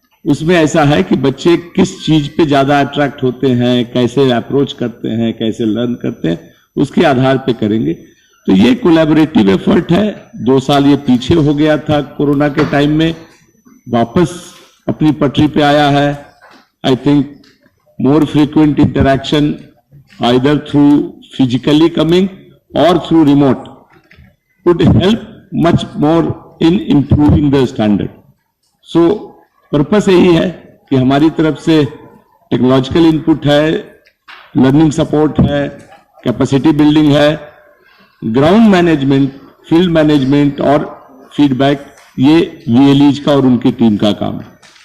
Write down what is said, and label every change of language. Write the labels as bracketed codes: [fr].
[hi] उसमें ऐसा है कि बच्चे किस चीज पे ज्यादा अट्रैक्ट होते हैं, कैसे अप्रोच करते हैं, कैसे लर्न करते हैं, उसके आधार पे करेंगे। तो ये कोलैबोरेटिव एफर्ट है। 2 साल ये पीछे हो गया था कोरोना के टाइम में, वापस अपनी पटरी पे आया है। [en] I think more frequent interaction either through physically coming or through remote would help much more in improving the standard. [hi] So purpose यही है कि हमारी तरफ से टेक्नोलॉजिकल इनपुट है, लर्निंग सपोर्ट है, कैपेसिटी बिल्डिंग है, ग्राउंड मैनेजमेंट, फील्ड मैनेजमेंट और फीडबैक, ये VLEs का और उनकी टीम का काम है।